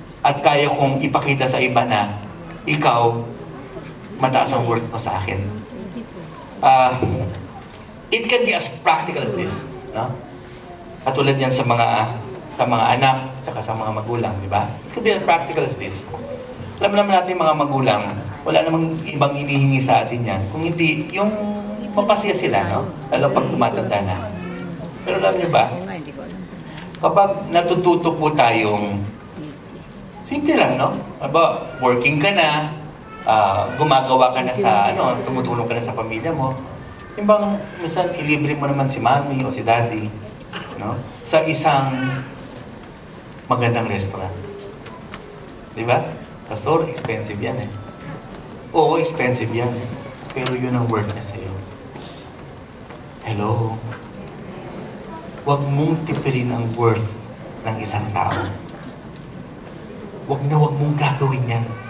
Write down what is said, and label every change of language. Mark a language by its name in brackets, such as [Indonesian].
[Filipino] At kaya kong ipakita sa iba na ikaw, mataas ang worth mo sa akin. [English] It can be as practical as this, [Filipino] no? Katulad yan sa mga anak, tsaka sa mga magulang, di ba? [English] It can be as practical as this. [Filipino] Alam naman natin mga magulang, wala namang ibang inihingi sa atin yan. Kung hindi, yung mapasaya sila, no? Lalo pag tumatanda na. Pero alam niyo ba, kapag natututo po tayong, simple lang, no? Aba, working ka na, gumagawa ka na sa, tumutulong ka na sa pamilya mo, yung bang, minsan, ilibre mo naman si mami o si daddy, no? Sa isang magandang restaurant. Di ba? Pastor, expensive yan eh. Oo, expensive yan eh. Pero yun ang worth niya sa'yo. Hello? Huwag mong tipirin ang worth ng isang tao. Huwag mong gagawin yan.